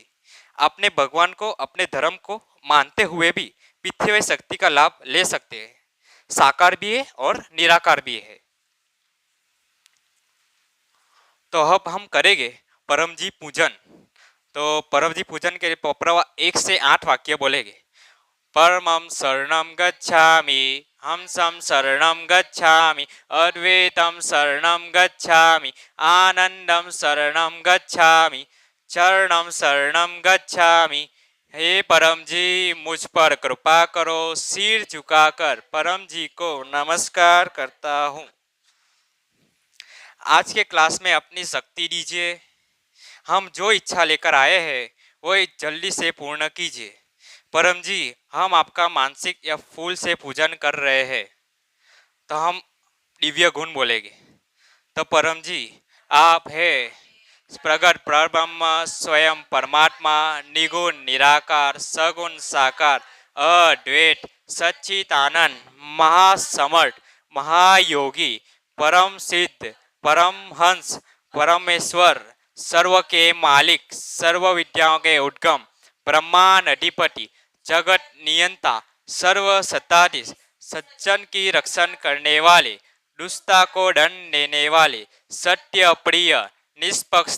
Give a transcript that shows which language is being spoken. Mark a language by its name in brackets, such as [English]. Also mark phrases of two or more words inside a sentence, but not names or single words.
[Hindi] अपने भगवान को, अपने धर्म को मानते हुए भी पितृवाई शक्ति का लाभ ले सकते हैं। साकार भी है और निराकार भी है। तो अब हम करेंगे परम जी पूजन। तो परम जी पूजन के पप्रवा 1 से 8 वाक्य बोलेंगे। [Sanskrit] परमं शरणं गच्छामि, हंसं शरणं गच्छामि, अद्वैतं शरणं गच्छामि, आनंदम शरणं गच्छामि, चरणं शरणं गच्छामि। [Hindi] हे परम जी, मुझ पर कृपा करो। सिर झुकाकर परम जी को नमस्कार करता हूँ। आज के क्लास में अपनी शक्ति दीजिए। हम जो इच्छा लेकर आए हैं वो जल्दी से पूर्ण कीजिए। परम जी, हम आपका मानसिक या फूल से पूजन कर रहे हैं तो हम दिव्य गुण बोलेंगे। तो परम जी, आप है प्रगट परब्रह्म, स्वयं परमात्मा, निगुण निराकार, सगुण साकार, अद्वैत सच्चिदानंद, महासमर्थ, महायोगी, परम सिद्ध, परमहंस, परमेश्वर, सर्व के मालिक, सर्व विद्याओं के उद्गम, ब्रह्मांड अधिपति, जगत नियंता, सर्व सत्ताधीश, सज्जन की रक्षण करने वाले, दुष्टता को दंड देने वाले, सत्य प्रिय, निष्पक्ष